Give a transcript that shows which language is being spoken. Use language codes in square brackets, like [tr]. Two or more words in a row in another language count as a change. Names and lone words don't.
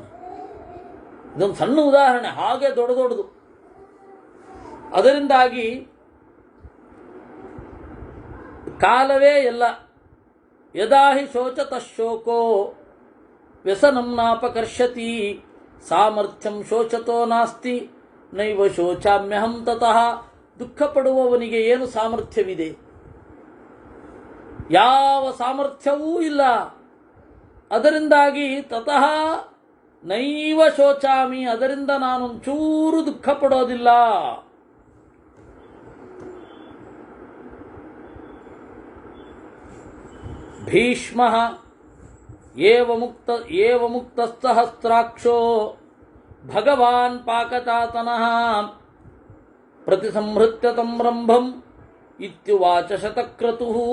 [kn] ಇದೊಂದು ಸಣ್ಣ ಉದಾಹರಣೆ, ಹಾಗೆ ದೊಡ್ಡ ದೊಡ್ಡದು. ಅದರಿಂದಾಗಿ ಕಾಲವೇ ಎಲ್ಲ. [sa] ಯದಾಹಿ ಶೋಚತಃ ಶೋಕೋ ವ್ಯಸನಂ ನಾಪಕರ್ಷತಿ ಸಾಮರ್ಥ್ಯಂ ಶೋಚತೋ ನಾಸ್ತಿ ನೈವ ಶೋಚಾಮ್ಯಹಂ ತತಃ. [kn] ದುಃಖ ಪಡುವವನಿಗೆ ಏನು ಸಾಮರ್ಥ್ಯವಿದೆ? ಯಾವ ಸಾಮರ್ಥ್ಯವೂ ಇಲ್ಲ. ಅದರಿಂದಾಗಿ [sa] ತತಃ ನೈವ ಶೋಚಾಮಿ, [kn] ಅದರಿಂದ ನಾನೊಂಚೂರು ದುಃಖ ಪಡೋದಿಲ್ಲ. [sa] ಭೀಷ್ಮ ಏವ ಮುಕ್ತಸ್ಥಹಸ್ರಾಕ್ಷೋ ಭಗವಾನ್ ಪಾಕಚಾತನಃ ಪ್ರತಿಸಂಹೃತ್ಯ ತಂ ರಂಭಂ ಇತ್ಯುವಾಚ ಶತಕ್ರತುಃ.